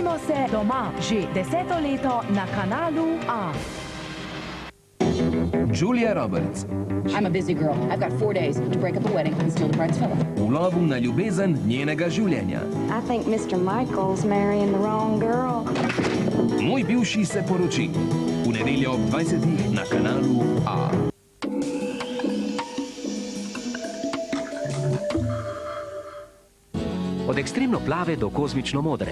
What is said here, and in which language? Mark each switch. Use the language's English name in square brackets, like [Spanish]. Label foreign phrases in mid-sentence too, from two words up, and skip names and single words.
[Slovenian] počitnice doma že 10. leto na kanalu A. Julia Roberts. [English] I'm a busy girl. I've got 4 days to break up a wedding and steal the bride's fellow. [Slovenian] V lovu na ljubezen njenega življenja. [English] I think Mr. Michael's marrying the wrong girl. [Slovenian] Moj bivši se poroči. V nedeljo ob 20. na kanalu A. Od ekstremno plave do kozmično modre.